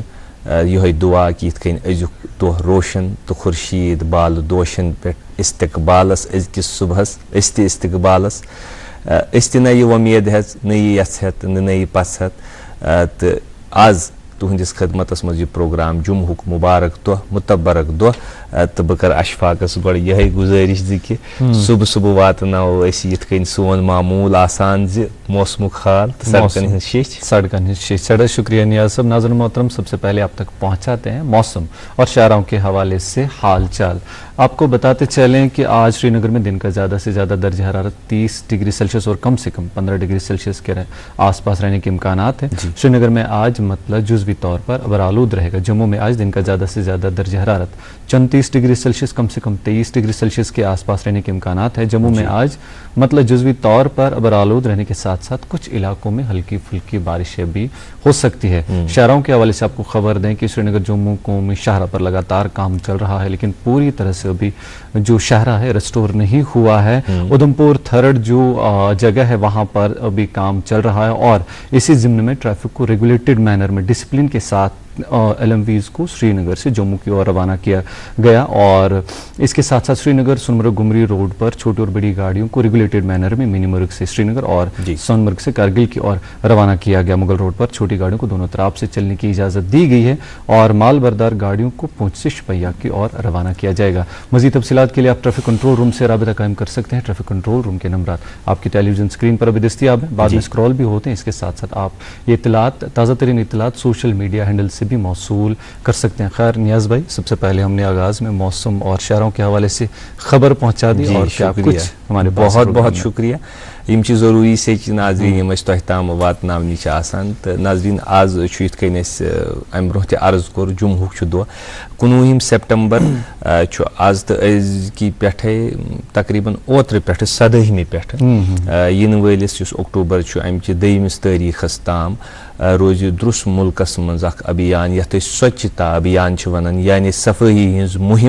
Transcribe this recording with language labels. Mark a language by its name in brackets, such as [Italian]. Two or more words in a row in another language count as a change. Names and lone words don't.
[Kashmiri] یِہوٚے دُعا کہِ یِتھ کٔنۍ أزیُک دۄہ روشن تہٕ خُرشیٖد بالہٕ دوشن پٮ۪ٹھ استقبالس أزکِس صُبحس أسۍ تہِ استقبالس أسۍ تہِ نَیہِ وۄمید ہٮ۪ژ نَیہِ یژھ ہٮ۪تھ نہٕ نَیہِ پژھ ہٮ۪تھ تہٕ آز تُہنٛدِس خدمتس منٛز یہِ پروگرام جمعہُک مُبارک دۄہ مُتبرک دۄہ تہٕ بہٕ کرٕ اشفاقس گۄڈٕ یِہے گُزٲرِش زِ کہِ صُبح صُبح واتناوو أسۍ یِتھ کٔنۍ سون معموٗل آسان زِ موسمُک حال تہٕ سڑکن ہٕنٛز شیٚچھ. سڑکن ہٕنٛز شیٚچھ. سڑک شکریہ نیاز صاحب. [Urdu] ناظرین محترم، سب سے پہلے آپ تک پہنچاتے ہیں موسم اور شاہراہوں کے حوالے سے حال چال. آپ کو بتاتے چلیں کہ آج شری نگر میں دن کا زیادہ سے زیادہ درجہ حرارت 30 [English] degree Celsius [Urdu] اور کم سے کم 15 [English] degree Celsius [Urdu] کے آس پاس رہنے کے امکانات ہیں. شری نگر میں آج مطلب جزوی طور پر ابرآلود رہے گا. جموں میں آج دن کا زیادہ سے زیادہ درجہ حرارت 34 [English] degree Celsius [Urdu] کم سے کم 23 [English] degree Celsius [Urdu] کے آس پاس رہنے کے امکانات ہیں. جموں میں آج مطلب جزوی طور پر ابرآلود رہنے کے ساتھ ساتھ کچھ علاقوں میں ہلکی پھلکی بارشیں بھی ہو سکتی ہے. شاہراہوں کے حوالے سے آپ کو خبر دیں کہ شری نگر جموں قومی شاہراہ پر لگاتار کام چل رہا ہے، لیکن پوری طرح سے ابھی جو شاہراہ ہے ریسٹور نہیں ہوا ہے. ادھمپور تھرڈ جو جگہ ہے وہاں پر ابھی کام چل رہا ہے اور اسی ضمن میں ٹریفک کو [English] regulated manner [Urdu] میں ڈسپلن کے ساتھ ایل ایم ویز کو سری نگر سے جموں کی اور روانہ کیا گیا. اور اس کے ساتھ ساتھ سری نگر سونمرگ گمری روڈ پر چھوٹی اور بڑی گاڑیوں کو [English] regulated manner [Urdu] میں منی مرگ سے سری نگر اور سونمرگ سے کارگل کی اور روانہ کیا گیا. مغل روڈ پر چھوٹی گاڑیوں کو دونوں طرف سے چلنے کی اجازت دی گئی ہے اور مال بردار گاڑیوں کو پونچھ سے شپیہ کی اور روانہ کیا جائے گا. مزید تفصیلات کے لیے آپ [English] traffic control room [Urdu] سے رابطہ قائم کر سکتے ہیں. [English] traffic control room [Urdu] کے نمبرات آپ کی [English] television screen [Urdu] پر ابھی دستیاب ہیں، بعد میں اسکرول بھی ہوتے ہیں. اس کے ساتھ ساتھ آپ یہ اطلاعات تازہ ترین اطلاعات [English] social media handle [Urdu] سے بھی موصول کر سکتے ہیں. خیر نیاز بھائی، سب سے پہلے ہم نے آغاز میں موسم اور شہروں کے حوالے سے خبر پہنچا دی اور کیا کچھ ہمارے بہت بہت شکریہ. [Kashmiri] یم چھ ضروری سچ ناظرین یم اس تہ تام واتناونی چھ آسان. تو ناظرین آز چھ یتھ کٔنۍ اس ام برونٛہہ تہِ عرض کوٚر جمعہُک چھ دۄہ 19 سپٹمبر چھ آز تہ أزکی پٮ۪ٹھے تقریباً اوترٕ پٮ۪ٹھٕ 17 پٮ۪ٹھٕ ینہٕ وٲلِس یُس اکتوبر چھُ امہِ چہِ 2 تٲریٖخس تام روزِ درُس مُلکس منٛز اکھ ابھیان یتھ أسۍ سوچھتا ابھیان چھِ ونان، یعنی صفٲیی ہٕنٛز مُہم.